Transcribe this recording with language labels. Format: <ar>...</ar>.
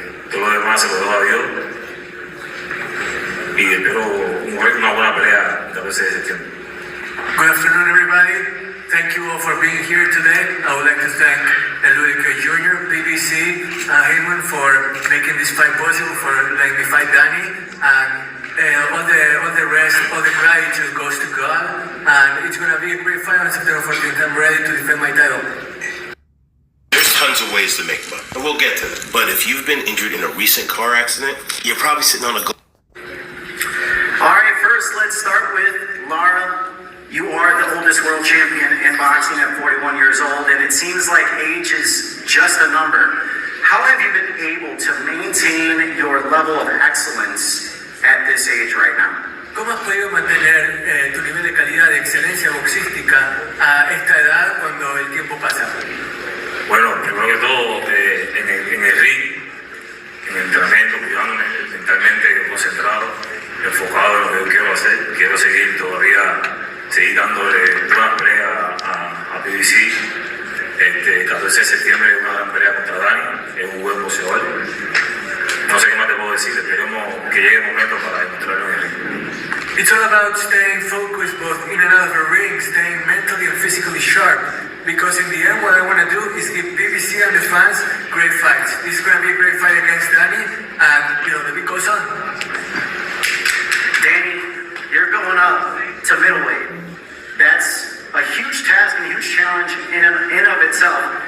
<es>Todo lo demás se lo dejo a Dios y espero una buena pelea el 14 de septiembre.</es> <en>Good afternoon, everybody. Thank you all for being here today. I would like to thank Ludwig Jr., BBC, Heyman for making this fight possible, for letting me fight Danny, and all the rest, all the gratitude goes to God, and it's going to be a great fight on September 14th. I'm ready to defend my title. There's tons of ways to make money, and we'll get to them. But if you've been injured in a recent car accident, you're probably sitting on a... All right, first let's start with Lara. You are the oldest world champion in boxing at 41 years old, and it seems like age is just a number. How have you been able to maintain your level of excellence at this age right now?</en> <es>¿Cómo has podido mantener tu nivel de calidad de excelencia boxística a esta edad cuando el tiempo pasa? Bueno, primero que todo, en el ring, en el entrenamiento, cuidándome mentalmente concentrado, enfocado en lo que yo quiero hacer. Quiero seguir dándole una pelea a PBC. El 14 de septiembre una gran pelea contra Dani, es un buen boxeador. No sé qué más te puedo decir, esperemos que llegue el momento para demostrarlo en el ring.</es> <en>It's all about staying focused both in and out of the ring, staying mentally and physically sharp. Because in the end, what I want to do is give BBC and the fans great fights. This is going to be a great fight against Danny, and the beat goes on. Danny, you're going up to middleweight. That's a huge task and a huge challenge in and of itself.</en>